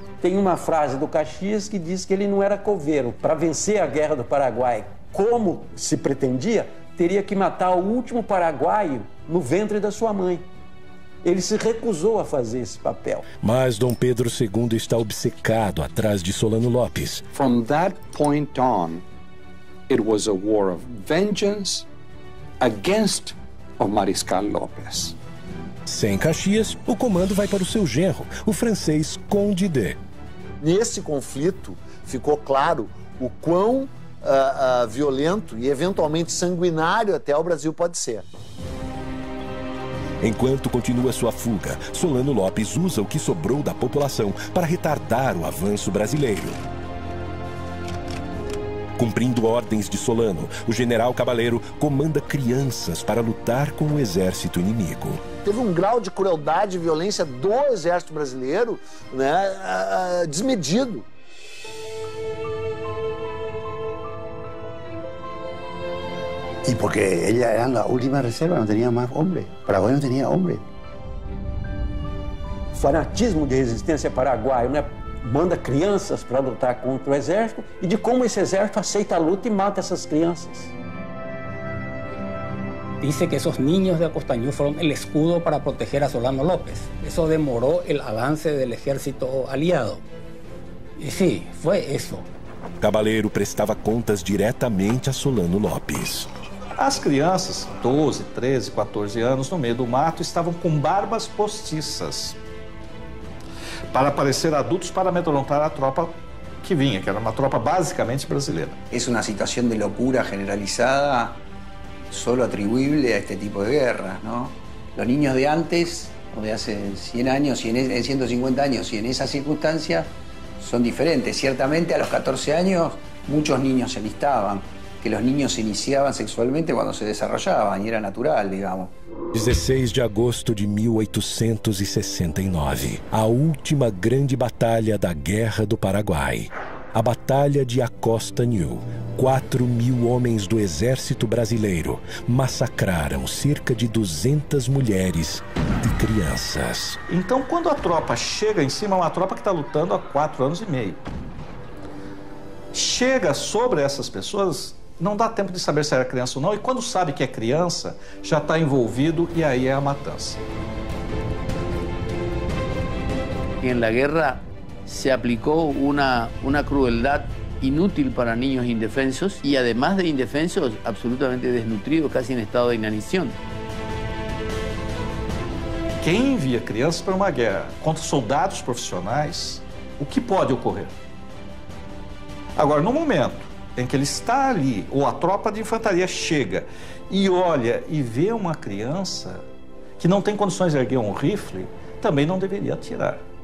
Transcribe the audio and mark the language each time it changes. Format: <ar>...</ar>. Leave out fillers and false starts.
<pt>Tem uma frase do Caxias que diz que ele não era coveiro. Para vencer a guerra do Paraguai, como se pretendia, teria que matar o último paraguaio no ventre da sua mãe. Ele se recusou a fazer esse papel. Mas Dom Pedro II está obcecado atrás de Solano Lopes.</pt> <en>From that point on, it was a war of vengeance against o Mariscal López.</en> <pt>Sem Caxias, o comando vai para o seu genro, o francês Conde de. Nesse conflito, ficou claro o quão violento e eventualmente sanguinário até o Brasil pode ser. Enquanto continua sua fuga, Solano Lopes usa o que sobrou da população para retardar o avanço brasileiro. Cumprindo ordens de Solano, o general Cabaleiro comanda crianças para lutar com o exército inimigo. Teve um grau de crueldade e violência do exército brasileiro, né, desmedido.</pt> <es>Y porque ella era la última reserva, no tenía más hombres. Paraguay no tenía hombres.</es> <pt>Fanatismo de resistência paraguaio, né? Manda crianças para lutar contra o exército e de como esse exército aceita a luta e mata essas crianças.</pt> <es>Dice que esos niños de Acostañú fueron el escudo para proteger a Solano López. Eso demoró el avance del ejército aliado. Y sí, fue eso.</es> <pt>Cabaleiro prestava contas diretamente a Solano Lopes. As crianças, 12, 13, 14 anos, no meio do mato, estavam com barbas postiças para parecer adultos para amedrontar a tropa que vinha, que era uma tropa basicamente brasileira.</pt> <es>Es una situación de locura generalizada, solo atribuible a este tipo de guerras, ¿no? Los niños de antes, o de hace 100 años, y en 150 años, y en esas circunstancias, son diferentes. Ciertamente, a los 14 años, muchos niños se alistaban, que los niños se iniciaban sexualmente cuando se desarrollaban, y era natural, digamos.</es> <pt>16 de agosto de 1869, a última grande batalha da Guerra do Paraguai. A Batalha de Acostañú. 4.000 homens do exército brasileiro massacraram cerca de 200 mulheres e crianças. Então, quando a tropa chega em cima, é uma tropa que está lutando há 4 anos e meio. Chega sobre essas pessoas, não dá tempo de saber se era criança ou não, e quando sabe que é criança, já está envolvido e aí é a matança.</pt> <es>En la guerra se aplicó una crueldad inútil para niños indefensos y además de indefensos, absolutamente desnutridos, casi en estado de inanición.</es> <pt>Quem envia crianças para uma guerra contra soldados profissionais, o que pode ocorrer? Agora, no momento em que ele está ali, ou a tropa de infantaria chega e olha e vê uma criança que não tem condições de erguer um rifle, também não deveria atirar.</pt>